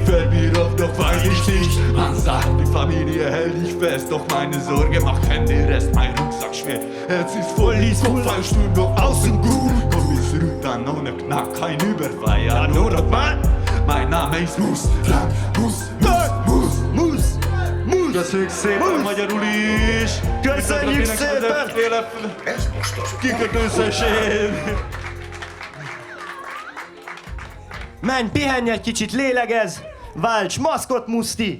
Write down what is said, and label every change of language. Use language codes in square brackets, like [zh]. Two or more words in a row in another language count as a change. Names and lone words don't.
[de] Die fällt mir auf, doch wein ich nicht. Man sagt, die Familie hält dich fest, doch meine Sorge macht keinen den Rest. Mein Rucksack schwer, Herz ist voll, Kopf ein Stuhl noch außen gut. Komm ich zurück, dann ohne Knack, kein Überfall. Ja, nur noch mal. Mein Name ist Mustang, Mus. [hu] Köszönjük szépen magyarul is! Köszönjük szépen! Ez most az. Kikötőszenség! Menj, pihenj egy kicsit, lélegezz! Válts maszkot, Muszti!